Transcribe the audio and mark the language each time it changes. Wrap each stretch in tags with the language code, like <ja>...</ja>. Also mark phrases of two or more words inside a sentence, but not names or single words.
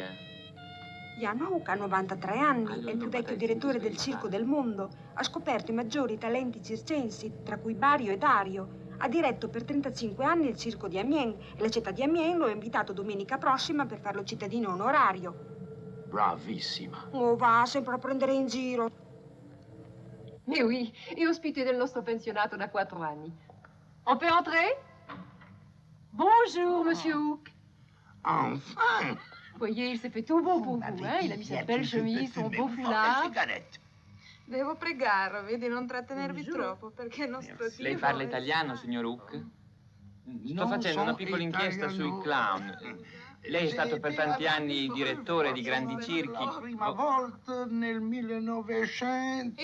<it>Jan Hook ha 93 anni, è il più vecchio direttore del circo del mondo. Ha scoperto i maggiori talenti circensi, tra cui Bario e Dario. Ha diretto per 35 anni il circo di Amiens e la città di Amiens lo ha invitato domenica prossima per farlo cittadino onorario. Bravissima. Oh, va, sempre a prendere in giro.</it> <fr>Mais oui, et</fr> <it>ospite del nostro pensionato da 4 anni.</it> <fr>On peut entrer? Bonjour, monsieur Hook. Enfin! Voyez, il s'est fait tout beau pour vous, hein? Il a mis sa belle chemise, son beau foulard.</fr> <it>Devo pregarlo, vedi, non trattenervi troppo, perché il nostro Lei parla italiano, signor Hook? Sto facendo una piccola inchiesta sui clown. Lei è stato per tanti anni direttore di grandi circhi. La prima volta nel 1900.</it>